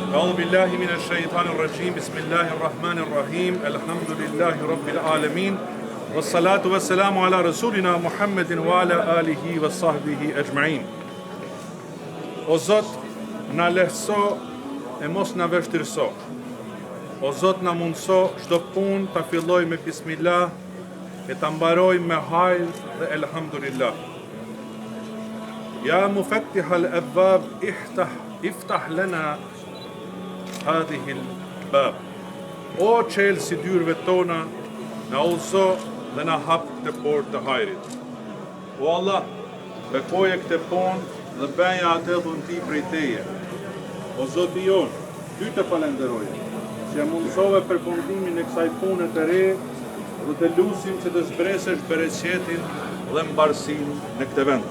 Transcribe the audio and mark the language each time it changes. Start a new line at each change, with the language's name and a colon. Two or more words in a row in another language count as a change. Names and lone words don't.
Arabic: أعوذ بالله من الشيطان الرجيم بسم الله الرحمن الرحيم الحمد لله رب العالمين والصلاة والسلام على رسولنا محمد وعلى آله وصحبه أجمعين.
Albanian: O Zot, na lehtëso e mos na vështirëso. O Zot, na mundëso çdo punë ta filloj me bismillah e ta mbaroj me hajr dhe elhamdulillah.
Arabic: يا مفتح الأبواب افتح لنا هذا الباب.
Albanian: O çelësi dyrëve tona, na udhëzo dhe na hap të portë të hajrit. O Allah, bekoje këtë punë dhe bëja atë dhun ti prej teje. O Zoti jon, ty të falenderoje, që mundësove përfundimin e kësaj pune të re dhe të lusim që të zbresesh bereqetin dhe mbarësinë në këtë vend.